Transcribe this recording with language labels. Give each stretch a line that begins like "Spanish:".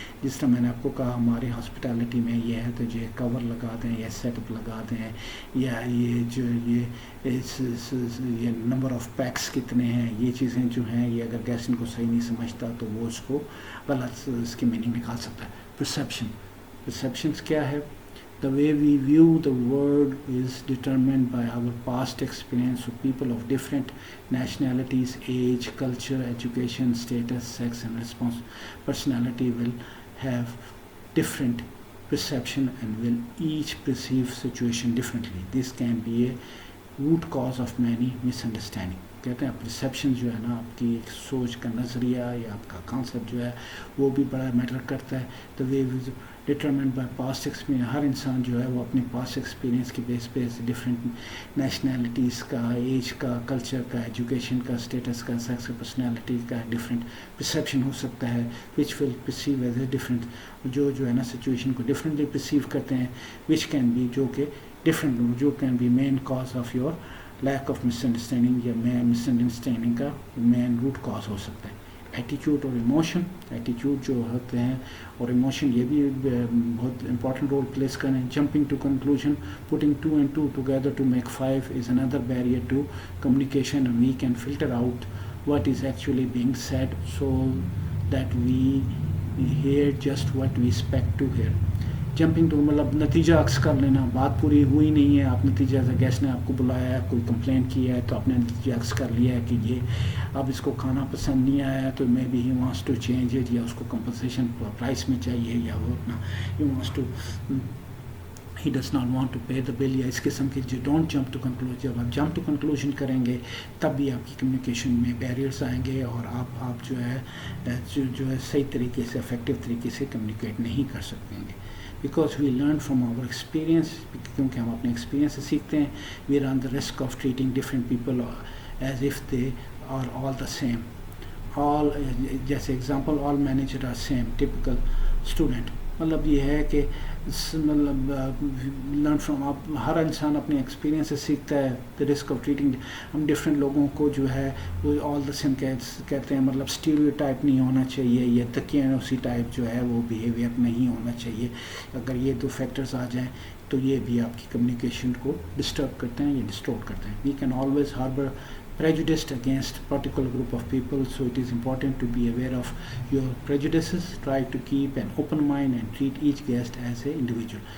Urdu: جس طرح میں نے آپ کو کہا ہماری ہاسپٹیلٹی میں یہ ہے تو یہ کور لگا دیں یا سیٹ اپ لگا دیں، یا یہ جو یہ نمبر آف پیکس کتنے ہیں، یہ چیزیں جو ہیں یہ اگر گیسٹ ان کو صحیح نہیں سمجھتا تو وہ اس کو غلط اس کی میننگ نکال سکتا ہے. پرسیپشنز کیا ہے؟
English: The way we view the world is determined by our past experience. So people of different nationalities, age, culture, education, status, sex and personality will have different perception and will each perceive situation differently. This can be a root cause of many misunderstanding.
Urdu: کہتے ہیں perception جو ہے نا، آپ کی ایک سوچ کا نظریہ یا آپ کا کانسیپٹ جو ہے وہ بھی بڑا میٹر کرتا ہے. تو
English: we determined by past experience,
Urdu: ہر انسان جو ہے وہ اپنی پاسٹ ایکسپیرینس کے بیس پہ ڈفرینٹ نیشنلٹیز کا، ایج کا، کلچر کا، ایجوکیشن کا، اسٹیٹس کا، سیکس کا، پرسنالٹی کا ڈفرینٹ پرسیپشن ہو سکتا ہے.
English: which will perceive as a different,
Urdu: جو ہے نا سچویشن کو ڈفرینٹلی پرسیو کرتے ہیں.
English: which can be,
Urdu: جو کہ ڈفرینٹ، جو
English: can be main cause of your lack of misunderstanding,
Urdu: یا مس انڈرسٹینڈنگ کا مین روٹ کاز ہو سکتا ہے. ایٹیٹیوڈ اور ایموشن، ایٹیٹیوڈ جو ہوتے ہیں اور ایموشن یہ بھی بہت امپورٹنٹ رول پلیس کریں.
English: Jumping to conclusion, putting 2 and 2 together to make 5 is another barrier to communication, and we can filter out what is actually being said so that we hear just what we expect to hear.
Urdu: Jumping to مطلب نتیجہ عکس کر لینا، بات پوری ہوئی نہیں ہے، آپ نتیجہ سے گیسٹ نے آپ کو بلایا ہے، کوئی کمپلین کیا ہے تو آپ نے نتیجہ عکس کر لیا ہے کہ یہ اب اس کو کھانا پسند نہیں آیا تو
English: maybe he wants to change it,
Urdu: یا اس کو کمپنسیشن پرائس میں چاہیے، یا وہ اپنا
English: ہی wants to he does not want to pay the bill,
Urdu: یا اس قسم کے. جو
English: don't jump to conclusion,
Urdu: جب آپ جمپ ٹو کنکلوژن کریں گے تب بھی آپ کی کمیونیکیشن میں بیریئرس آئیں گے اور آپ جو ہے صحیح طریقے سے افیکٹو طریقے سے کمیونیکیٹ نہیں کر سکیں گے.
English: because we learn from our experience,
Urdu: کیونکہ ہم اپنے ایکسپیرینس سے سیکھتے ہیں.
English: We run the risk of treating different people as if they are all the same. All جیسے example, all manager are same, typical student.
Urdu: مطلب یہ ہے کہ مطلب لرن فرام، آپ ہر انسان اپنے ایکسپیرینس سے سیکھتا ہے.
English: the risk of treating,
Urdu: ہم ڈفرینٹ لوگوں کو جو ہے وہ
English: all the same
Urdu: کہتے ہیں. مطلب اسٹیریو ٹائپ نہیں ہونا چاہیے، یا تکیانوسی ٹائپ جو ہے وہ بیہیویئر نہیں ہونا چاہیے. اگر یہ دو فیکٹرز آ جائیں تو یہ بھی آپ کی کمیونیکیشن کو ڈسٹرب کرتے ہیں یا ڈسٹورٹ کرتے ہیں.
English: We can always harbour prejudiced against particular group of people, so it is important to be aware of your prejudices. Try to keep an open mind and treat each guest as an individual.